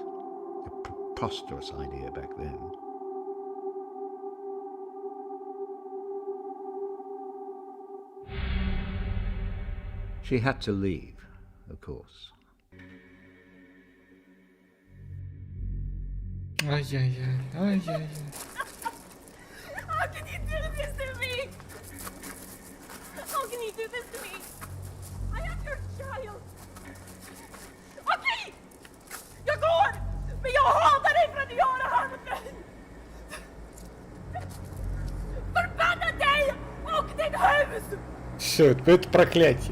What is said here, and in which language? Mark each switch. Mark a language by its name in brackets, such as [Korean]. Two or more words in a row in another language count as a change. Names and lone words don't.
[English] A preposterous idea back then. She had to leave, of course. Ай-яй-яй, ай-яй-яй. How can you do this to me? How can you do this to me? I am your child. [Swedish] Okej! Jag går! Men jag hatar dig för att du gör det här mot mig! Förbanna dig och ditt hus! [Russian] Все, это проклятие.